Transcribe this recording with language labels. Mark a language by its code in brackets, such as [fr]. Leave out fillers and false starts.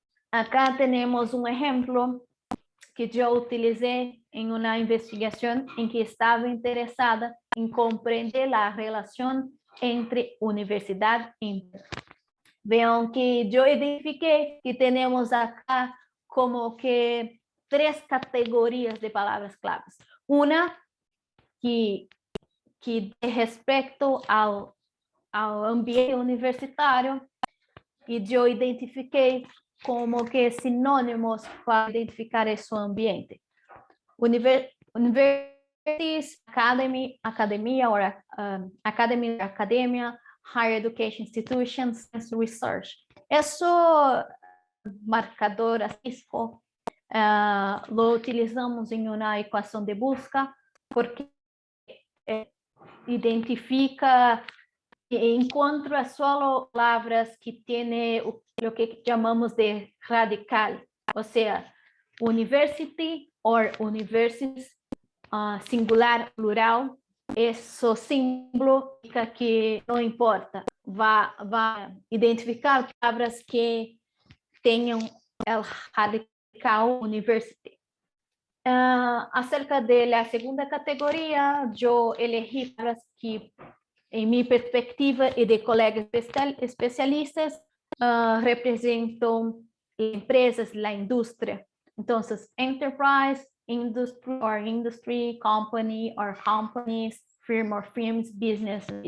[es] Acá tenemos un ejemplo que yo utilicé en una investigación en que estaba interesada en comprender la relación entre universidad e empresa. Vean que yo identifiqué que tenemos acá como que 3 categorías de palabras claves. [pt] Una que respecto ao ambiente universitário, e eu identifiquei como que sinônimos para identificar esse ambiente. [en] Universities, academia, or academia, higher education institutions, research. [pt] Esse marcador asterisco [es] lo utilizamos [pt] em uma equação de busca porque identifica e encontra só palavras que têm o que chamamos de radical, ou seja, [en] university or universities, [pt] singular, plural, esse símbolo que não importa, vai identificar palavras que tenham o radical university. Acerca da segunda categoria, eu elegi palavras que, em minha perspectiva e de colegas especialistas, representam empresas, a indústria. Então, [en] enterprise, industry, company or companies, firm or firms, business.